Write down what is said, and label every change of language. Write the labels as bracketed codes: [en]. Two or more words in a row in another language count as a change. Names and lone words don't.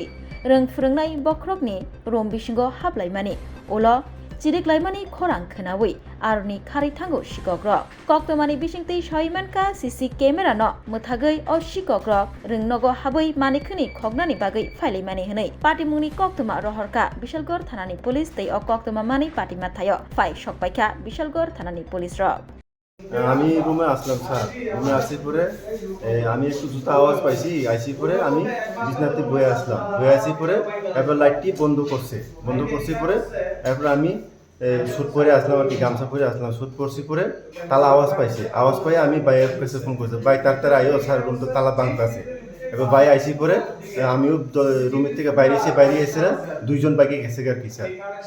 [trp] रों फोरोंनाय बखरकनि रुम बिसिंग हाबलायमानि उल चिरिकलायमानि खरां खोनावै आरनि खारै थांगौ सिगग्र कक्तमानि बिसिंतै सयमानका सीसी केमेरा न मोथागै अ सिगग्र रोंनग हाबै मानिखनि खगनानि बागै फाइलायमानि हनै पाटिमुंनि कक्तमा रहरका बिशालगढ़ थानानि पुलिस तै अ कक्तमा मानि पाटिमा थायो फाइ सकपाइका बिशालगढ़ थानानि पुलिस र [bn] আমি রুমে আসলাম স্যার রুমে আসি পরে আমি একটু জুতা আওয়াজ পাইছি আইসি পরে আমি বিছনাতে বয়ে আসলাম বয়ে আসি পরে এরপর লাইটটি বন্ধ করছি পরে এরপর আমি শুট পরে আসলাম আর কি গামছা পরে আসলাম শুট করছি পরে তালা আওয়াজ পাই আমি বাইরের কাছে ফোন করছি ভাই তাড়াতাড়ি আইও স্যার রুম তো তালা ভাঙতে আছে এবার ভাই আইসি পরে আমিও রুমের থেকে বাইরে এসে দুইজন বাইকে গেছে আর কি স্যার